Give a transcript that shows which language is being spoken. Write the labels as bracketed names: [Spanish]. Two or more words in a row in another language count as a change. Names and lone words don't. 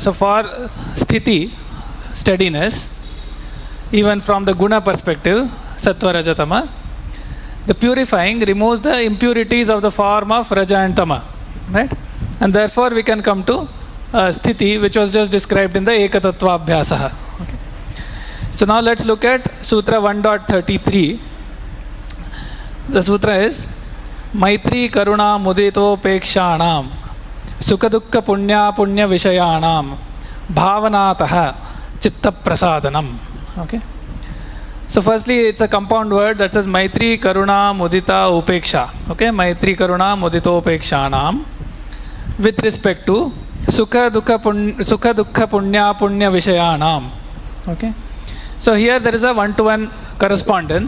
[English] So for sthiti, steadiness, even from the guna perspective, [Sanskrit] sattva, raja, tama, [English] the purifying removes the impurities of the form of raja and tama, right? And therefore we can come to sthiti, which was just described in the [Sanskrit] ekatattva abhyasaha. [English] Okay. So now let's look at Sutra 1.33. The sutra is [Sanskrit] Maitri Karuna Muditopekshanam Sukadukka Punya Punya Vishayanam Bhavanataha Chitta Prasadanam. [English] Okay. So firstly, it's a compound word that says [Sanskrit] Maitri Karuna Mudita Upeksha. Okay, Maitri Karuna Muditopekshanam [English] with respect to [Sanskrit] Sukha Dukha Punya Punya Vishayanam. [English] Okay. So here there is a one-to-one correspondence.